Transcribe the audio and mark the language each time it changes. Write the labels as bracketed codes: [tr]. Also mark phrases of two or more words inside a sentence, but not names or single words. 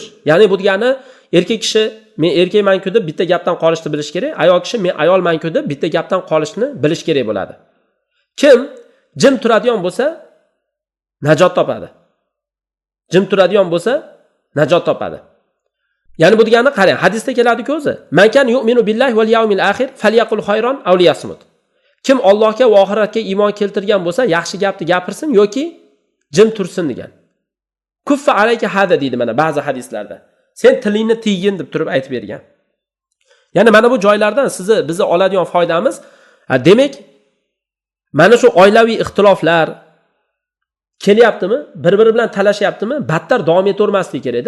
[uz] Ya'ni bu degani erkak kishi men erkakman-ku deb bitta gapdan qolishni bilish kerak, ayol kishi men ayolman-ku deb bitta gapdan qolishni bilish kerak bo'ladi. Kim jim turadigan bo'lsa najot topadi. Jim turadigan bo'lsa najot topadi. Ya'ni bu degani qarang, hadisda keladi-ku o'zi. [ar] من كان يؤمن بالله واليوم الآخر فليقل خيرا أو ليصمت. [uz] Kim Allohga va oxiratga iymon keltirgan bo'lsa, yaxshi gapni gapirsin yoki jim tursin degan. [ar] كف عليك هذا [uz] deydi mana ba'zi hadislarda. Sen tilingni tiygin deb turib aytib bergan. Ya'ni mana bu joylardan bizni oladigan foydamiz, demak, mana shu oilaviy ixtiloflar kelyaptimi, bir-biri bilan talashyaptimi, battar davom etavermaslik kerak-da.